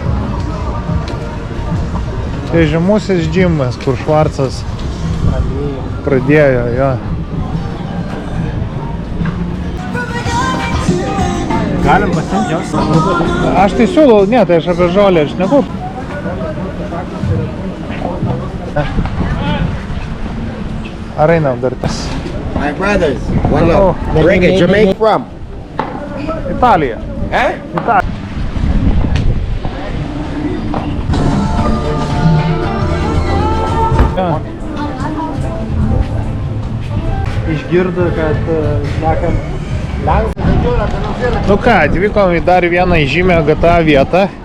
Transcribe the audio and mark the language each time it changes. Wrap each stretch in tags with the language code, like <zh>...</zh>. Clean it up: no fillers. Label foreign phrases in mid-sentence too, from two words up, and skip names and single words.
<lt>Tai žymusis džimas, kur Švarcas pradėjo, jo. Galim pasiimti jos. Aš tai siūlau, ne, tai aš apie žolę šneku. Ar einam dar tas?</lt> <en>My brothers, one Oh. love. Bring it, Jamaica from.</en> <lt>Italija. Huh? Italija. Išgirdo, kad šnekam Nu ką, atvykom į dar vieną įžymę GTA vietą.</lt>